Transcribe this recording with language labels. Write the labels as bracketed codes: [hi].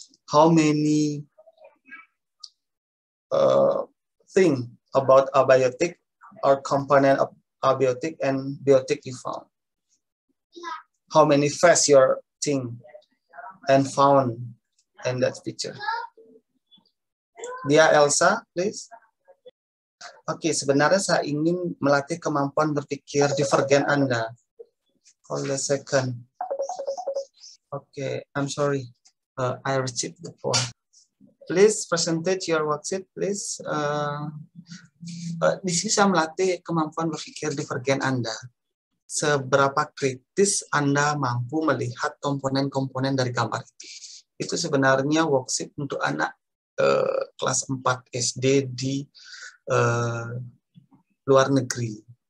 [en] How many thing about abiotic or component of abiotic and biotic you found? How many facts your think and found in that picture? Dia Elsa, please. [id] Oke, sebenarnya saya ingin melatih kemampuan berpikir divergen Anda. [en] Hold a second. Okay, I'm sorry. I received the phone. Please presentate your worksheet, please. [id] Di sini saya melatih kemampuan berpikir divergen Anda. Seberapa kritis Anda mampu melihat komponen-komponen dari gambar itu. Itu sebenarnya worksheet untuk anak kelas 4 SD di luar negeri.